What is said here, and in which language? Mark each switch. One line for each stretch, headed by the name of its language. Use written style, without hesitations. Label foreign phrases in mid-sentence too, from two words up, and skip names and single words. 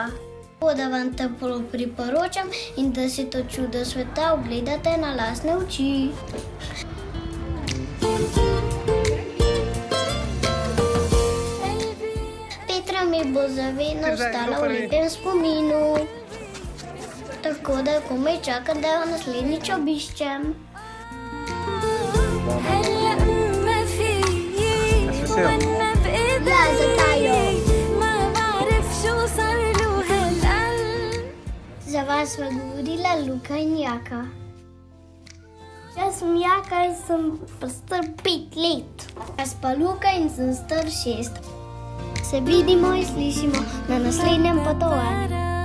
Slovenian: Tako da vam toplo priporočam in da si to čudo sveta ogledate na lastne oči. Petra mi bo za vedno ostala v lepem spominu. Tako da komaj čakam, da jo naslednjič obiščem.
Arabic: هلا ما في ومنا بايدي لا زتايو. ما بعرف شو صار له هالقلب
Slovenian: Za vas sva govorila Luka in Jaka. Jaz sem Jaka in sem pa star 5 let. Jaz pa Luka in sem star 6. Se vidimo in slišimo na naslednjem potovanju.